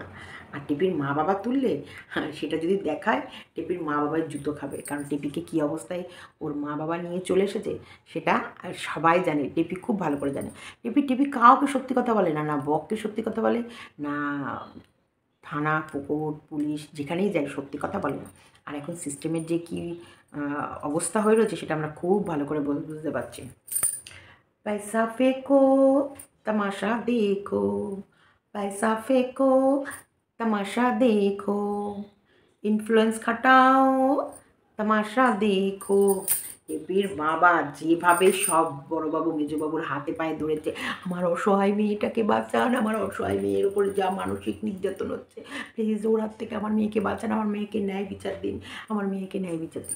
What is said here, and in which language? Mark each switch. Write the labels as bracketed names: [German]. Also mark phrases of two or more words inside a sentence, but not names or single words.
[Bangla] আর টিপির মা বাবা তুললে সেটা যদি দেখায় টিপির মা বাবার জুতো খাবে, কারণ টিপিকে কী অবস্থায় ওর মা বাবা নিয়ে চলে এসেছে সেটা সবাই জানে, টিপি খুব ভালো করে জানে। টিপি কাউকে সত্যি কথা বলে না, না বককে সত্যি কথা বলে না, থানা পুকুর পুলিশ যেখানেই যায় সত্যি কথা বলে না। আর এখন সিস্টেমের যে কী অবস্থা হয়ে রয়েছে সেটা আমরা খুব ভালো করে বুঝতে পারছি। [Hindi] पैसा फेंको तमाशा देखो, पैसा फेंको तमाशा देखो, [Bangla] ইনফ্লুয়েন্স খাটাও তামাশা দেখো। এপির বাবা যেভাবে সব বড়োবাবু মেজোবাবুর হাতে পায়ে ধরেছে, আমার অসহায় মেয়েটাকে বাঁচান, আমার অসহায় মেয়ের ওপর যা মানসিক নির্যাতন হচ্ছে, প্লিজ ওর হাত থেকে আমার মেয়েকে বাঁচান, আমার মেয়েকে ন্যায় বিচার দিন, আমার মেয়েকে ন্যায় বিচার দিন।